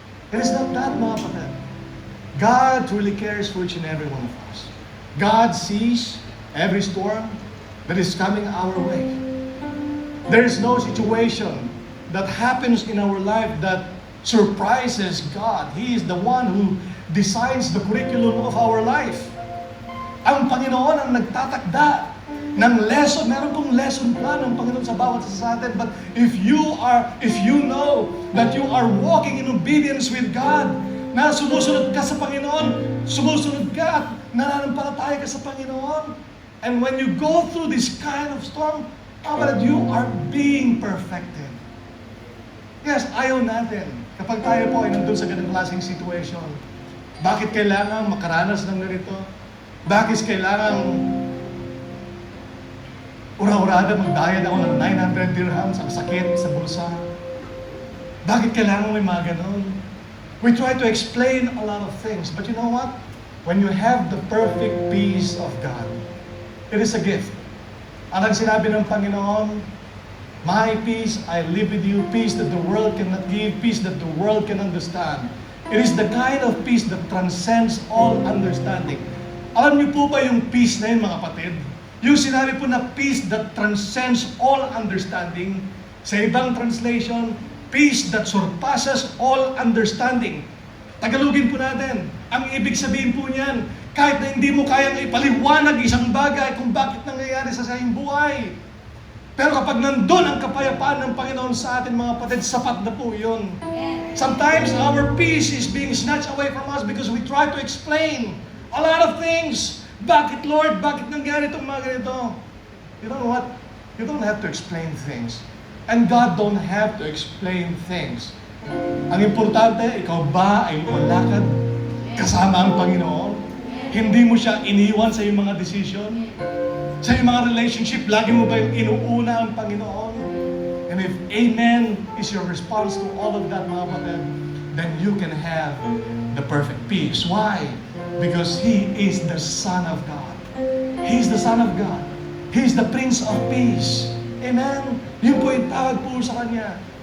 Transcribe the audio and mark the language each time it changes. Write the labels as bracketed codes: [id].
[en] It is not that, [tl] mga kapatid. [en] God truly cares for each and every one of us. God sees every storm that is coming our way. There is no situation that happens in our life that surprises God. He is the one who designs the curriculum of our life. [tl] Ang Panginoon ang nagtatakda ng lesson. Meron pong lesson plan ng Panginoon sa bawat isa sa atin. [en] But if you know that you are walking in obedience with God, [tl] na sumusunod ka sa Panginoon, [en] sumusunod ka at nananampalataya ka sa Panginoon, and when you go through this kind of storm, you are being perfected. [tl] Yes, ayaw natin kapag tayo po ay nandun sa ganang klaseng situation. Bakit kailangan makaranas ng ganito? Bakit kailangan ura-urada magbayad ako ng 900 dirhams ang sakit sa bulsa? Bakit kailangan may mga ganon? [en] We try to explain a lot of things, but you know what? When you have the perfect peace of God, it is a gift. [tl] Ang sinabi ng Panginoon, [en] my peace I live with you, peace that the world cannot give, peace that the world can understand. It is the kind of peace that transcends all understanding. [tl] Alam niyo po ba yung peace na yun, mga kapatid? Yung sinabi po na [en] peace that transcends all understanding. [tl] Sa ibang [en] translation, peace that surpasses all understanding. [tl] Tagalogin po natin. Ang ibig sabihin po niyan, kahit na hindi mo kayang ipaliwanag isang bagay kung bakit nangyayari sa iyong buhay. Pero kapag nandun ang kapayapaan ng Panginoon sa atin, mga kapatid, sapat na po yun. [en] Sometimes our peace is being snatched away from us because we try to explain a lot of things. [tl] Bakit, Lord? Bakit nangyari itong mga ganito? [en] You know what? You don't have to explain things. And God don't have to explain things. [tl] Ang importante, ikaw ba ay lumalakad kasama ang Panginoon? Hindi mo siya iniwan sa iyong mga decision? Sa iyong mga relationship, lagi mo ba yung inuuna ang Panginoon? [en] And if amen is your response to all of that, [tl] mga kapatid, [en] then you can have the perfect peace. Why? Because He is the Son of God. He is the Son of God. He is the Prince of Peace. Amen? [tl] Yun po yung tawag po sa Kanya.